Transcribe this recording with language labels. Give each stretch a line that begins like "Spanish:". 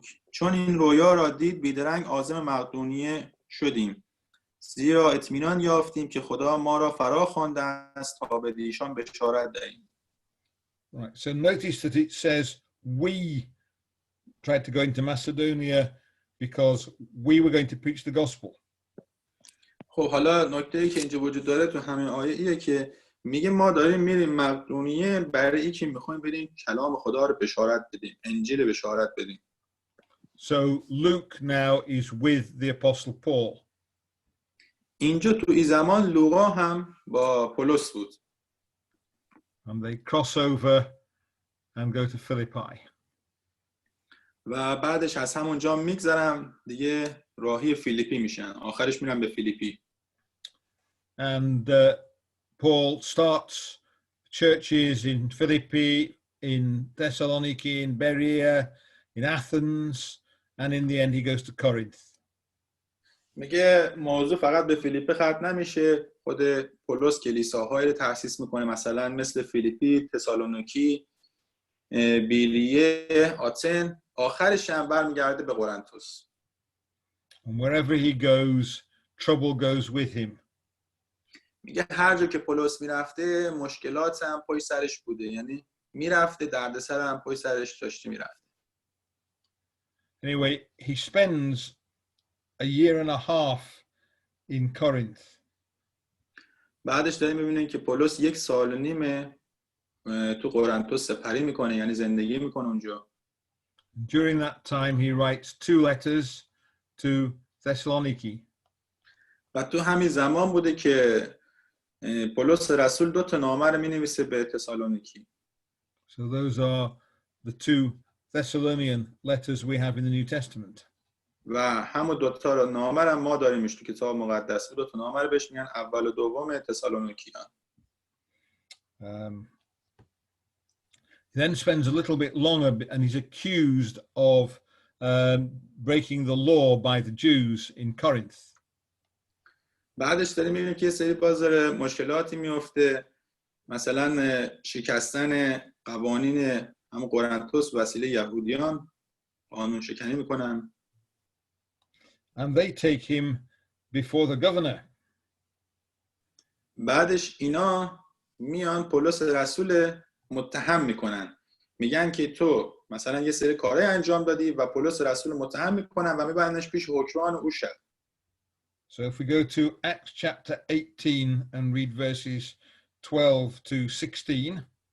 Persian: چون این رویا را دید بیدرنگ عازم مقدونیه شدیم، زیرا اطمینان یافتیم که خدا ما را فرا خوانده است تا به ایشان بشارت دهیم.
English: Right. So notice that it says we tried to go into Macedonia because we were going to preach the gospel.
Persian: خب حالا نکته‌ای که اینجا وجود داره تو همین آیه ایه که میگه ما داریم میریم مقدونیه برای اینکه میخوایم بریم کلام خدا رو بشارت بدیم، انجیل بشارت بدیم.
English: So Luke now is with the apostle Paul.
Persian: اینجا تو این زمان لوقا هم با پولس بود.
English: And they cross over and go to Philippi.
Persian: و بعدش از همونجا میگذرن دیگه راهی فیلیپی میشن، آخرش میرن به فیلیپی.
English: And Paul starts churches in Philippi, in Thessaloniki, in Berea, in Athens, and in the end he goes to Corinth.
Persian: میگه موضوع فقط به فیلیپی ختم نمیشه. خود پولس کلیساهایی رو تأسیس میکنه، مثلا مثل فیلیپی، تسالونیکی، بیریه، آتن. آخرش هم برمیگرده به قرنتوس.
English: And wherever he goes, trouble goes with him.
Persian: میگه هر جا که پولس میرفته مشکلات هم پای سرش بوده، یعنی میرفته دردسر هم پای سرش داشته میرفته.
English: Anyway, he spends a year and a half in Corinth.
Persian: بعدش داریم میبینیم که پولس 1.5 سال تو قرنتوس سپری میکنه، یعنی زندگی میکنه اونجا.
English: During that time, he writes 2 letters to Thessaloniki.
Persian: و تو همین زمان بوده که پولس رسول 2 نامه رو مینویسه به تسالونیکی.
English: So those are the 2 Thessalonian letters we have in the New Testament.
Persian: و همون 2 نامه رو ما داریمش تو کتاب مقدس. 2 نامه رو بهش میگن اول و دوم تسالونیکیان.
English: He then spends a little bit longer and he's accused of breaking the law by the Jews in Corinth.
Persian: بعدش داریم میبینیم که یه سری بازار مشکلاتی میفته، مثلا شکستن قوانین همون قرنتوس وسیله یهودیان، قانون شکنی میکنن.
English: And they take him before the governor.
Persian: بعدش اینا میان پولس رسول متهم میکنن، میگن که تو مثلا یه سری کارهای انجام دادی و پولس رسول متهم میکنن و میبرنش پیش حکمران او شهر.
English: So if we go to Acts chapter 18 and read verses 12 to 16.